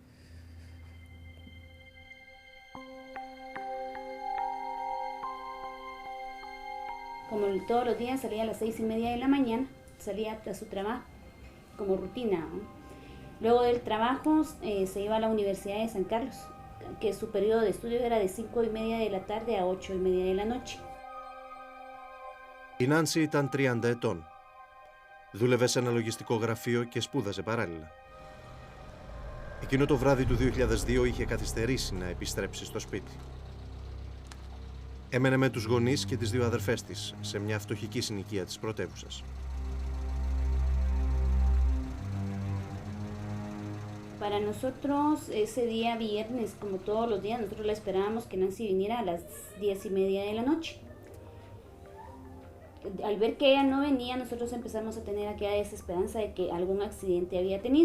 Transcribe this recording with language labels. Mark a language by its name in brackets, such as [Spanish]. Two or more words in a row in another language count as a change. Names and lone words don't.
[Spanish] Como todos los días salía a las 6:30 de la mañana, salía a su trabajo, como rutina, ¿no? Luego del trabajo se iba a la Universidad de San Carlos, que su periodo de estudio era de 5:30 de la tarde a 8:30 de la noche. [Greek] Η Νάνση ήταν 30 ετών. Δούλευε σε ένα λογιστικό γραφείο και σπούδαζε παράλληλα. Εκείνο το βράδυ του 2002 είχε καθυστερήσει να επιστρέψει στο σπίτι. Έμενε με τους γονείς και τις 2 αδερφές της σε μια φτωχική συνοικία της πρωτεύουσας. [Spanish] Para nosotros ese día viernes, como todos los días, nosotros la esperábamos que Nancy viniera a las 10:30 de la noche. Al ver que ella no venía, nosotros empezamos a tener aquella desesperanza de que algún accidente había tenido.